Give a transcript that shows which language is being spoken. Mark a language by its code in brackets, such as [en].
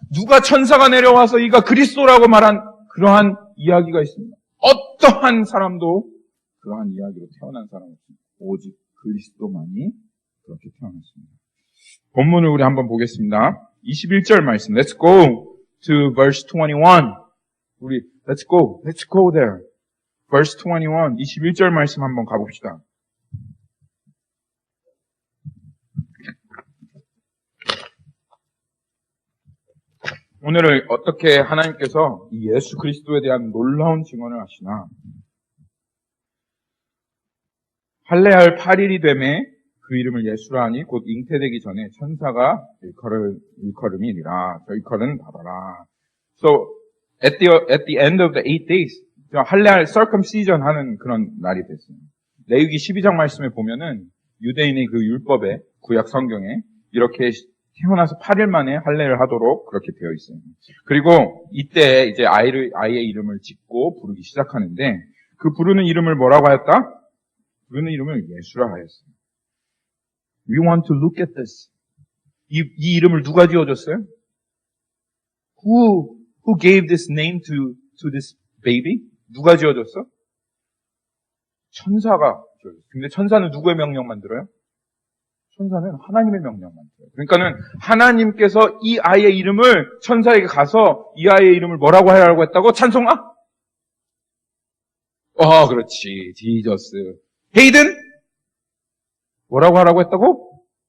[ko] 누가 천사가 내려와서 이가 그리스도라고 말한 그러한 이야기가 있습니다. 어떠한 사람도 그러한 이야기로 태어난 사람은 없습니다. 오직 그리스도만이 그렇게 태어났습니다. 본문을 우리 한번 보겠습니다. 21절 말씀. [en] Let's go to verse 21. [ko] 우리 [en] let's go there. verse 21. [ko] 21절 말씀 한번 가봅시다. 오늘을 어떻게 하나님께서 이 예수 그리스도에 대한 놀라운 증언을 하시나. 할례할 8일이 되매 그 이름을 예수라 하니 곧 잉태되기 전에 천사가 일컬음이니라. 저 일컬은 받아라. [en] So at the end of the 8 days [ko] 할례할 [en] circumcision [ko] 하는 그런 날이 됐어요. 레위기 12장 말씀에 보면은 유대인의 그 율법에 구약 성경에 이렇게 태어나서 8일 만에 할례를 하도록 그렇게 되어 있어요. 그리고 이때 이제 아이의 이름을 짓고 부르기 시작하는데 그 부르는 이름을 뭐라고 하였다? 부르는 이름을 예수라 하였어요. [en] We want to look at this. [ko] 이 이름을 누가 지어줬어요? [en] Who gave this name to this baby? [ko] 누가 지어줬어? 천사가 지어줬어요. 근데 천사는 누구의 명령만 들어요? 천사는 하나님의 명령만 들어요. 그러니까는 하나님께서 이 아이의 이름을 천사에게 가서 이 아이의 이름을 뭐라고 하라고 했다고? 찬송아? 그렇지. 지저스. 헤이든? 뭐라고 하라고 했다고?